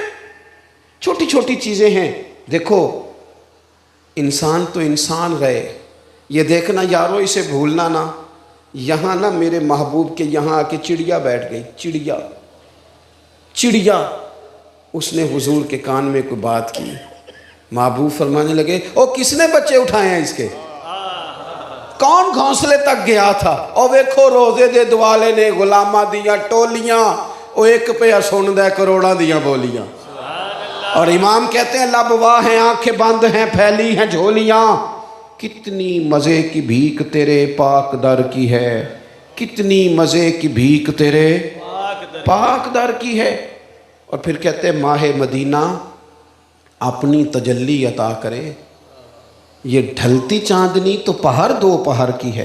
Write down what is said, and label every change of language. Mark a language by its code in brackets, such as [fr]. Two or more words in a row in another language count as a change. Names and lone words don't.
[ur] چھوٹی چھوٹی چیزیں ہیں، دیکھو انسان تو انسان رہے، یہ دیکھنا یارو اسے بھولنا نا، یہاں نا میرے محبوب کے یہاں آ کے چڑیا بیٹھ گئی، چڑیا، اس نے حضور کے کان میں کوئی بات کی، محبوب فرمانے لگے او کس نے بچے اٹھائے ہیں اس کے، کون گھونسلے تک گیا تھا، [pa] او ویکھو روزے دے دوالے نے غلامہ دیاں ٹولیاں، او ایک پہ سن دے کروڑاں دیاں بولیاں۔ [ur] اور امام کہتے ہیں لب واہ ہیں، آنکھیں بند ہیں، پھیلی ہیں جھولیاں، کتنی مزے کی بھیک تیرے پاک در کی ہے، کتنی مزے کی بھیک تیرے پاک در کی ہے۔ اور پھر کہتے ہیں ماہ مدینہ اپنی تجلی عطا کرے، یہ ڈھلتی چاندنی تو پہر 2 پہر کی ہے۔